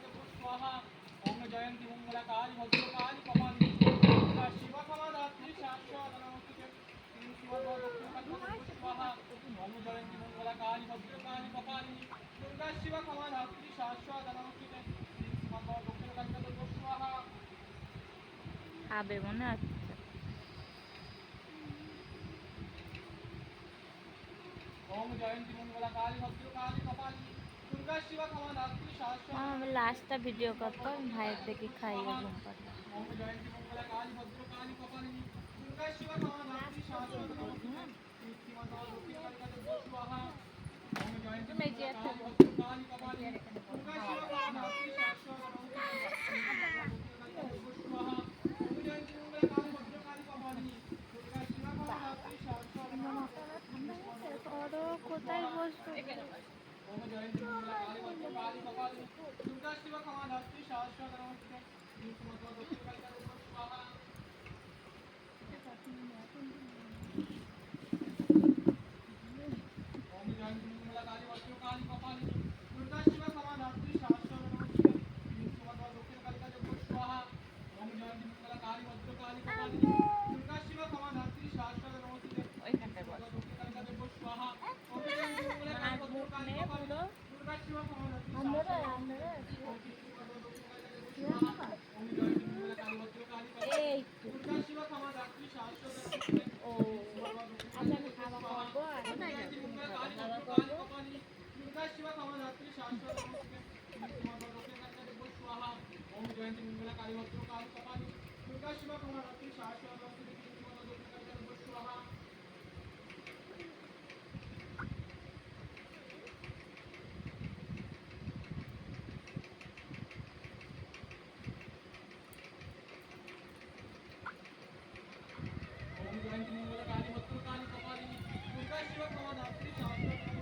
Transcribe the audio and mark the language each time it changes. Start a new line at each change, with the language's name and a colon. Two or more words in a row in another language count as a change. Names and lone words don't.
Sanskrit: स्वाहा ओम जयंती मंगलकाली भद्रकाली कपालिनी दुर्गा शिवा क्षमा धात्री शाश्वत धनवती श्री स्वाहा दक्षिण कालिका स्वाहा ओम जयंती मंगलकाली भद्रकाली कपालिनी दुर्गा शिवा क्षमा धात्री शाश्वत धनवती श्री स्वाहा दक्षिण कालिका स्वाहा
Bangla: খাবে মনে হচ্ছে।
Sanskrit: ओम जयंती मंगलकाली भद्रकाली कपालिनी दुर्गा शिवा क्षमा धात्री शाश्वत
Bangla: আমি লাস্টটা ভিডিও করতো আমি ভাইয়ের দেখে খাইয়ে ঘুম পাড়তাম।
Sanskrit: ओम जयंती मंगलकाली भद्रकाली कपालिनी दुर्गा शिवा क्षमा धात्री शाश्वत धनवती श्री स्वाहा दक्षिण कालिका स्वाहा ओम जयंती मंगलकाली भद्रकाली कपालिनी दुर्गा शिवा क्षमा धात्री शाश्वत धनवती स्वाहा ओम जयंती मंगलकाली भद्रकाली कपालिनी दुर्गा शिवा क्षमा धात्री शाश्वत
Bangla: কোথায় বসবো?
Sanskrit: ओम जयंती मंगलकाली भद्रकाली कपालिनी दुर्गा शिवा क्षमा धात्री शाश्वत धनवती श्री स्वाहा दक्षिण कालिका स्वाहा ओम जयंती मंगलकाली भद्रकाली कपालिनी दुर्गा शिवा क्षमा धात्री शाश्वत धनवती श्री स्वाहा दक्षिण कालिका स्वाहा ओम जयंती मंगलकाली भद्रकाली कपालिनी दुर्गा शिवा क्षमा धात्री शाश्वत धनवती
Bangla: ওইখানটায় বস।
Sanskrit: दक्षिण कालिका स्वाहा ओम जयंती मंगलकाली भद्रकाली कपालिनी दुर्गा शिवा क्षमा धात्री ओम जयंती मंगलकाली भद्रकाली कपालिनी
Bangla: এই
Sanskrit: दुर्गा शिवा क्षमा धात्री शाश्वत धनवती
Bangla: ও আচ্ছা আমি খাওয়া খাওয়াবো আর
Sanskrit: दुर्गा शिवा क्षमा धात्री शाश्वत स्वाहा ओम जयंती मंगलकाली भद्रकाली कपालिनी दुर्गा शिवा क्षमा धात्री शाश्वत स्वाहा ओम जयंती मंगलकाली भद्रकाली कपालिनी दुर्गा शिवा क्षमा धात्री शाश्वत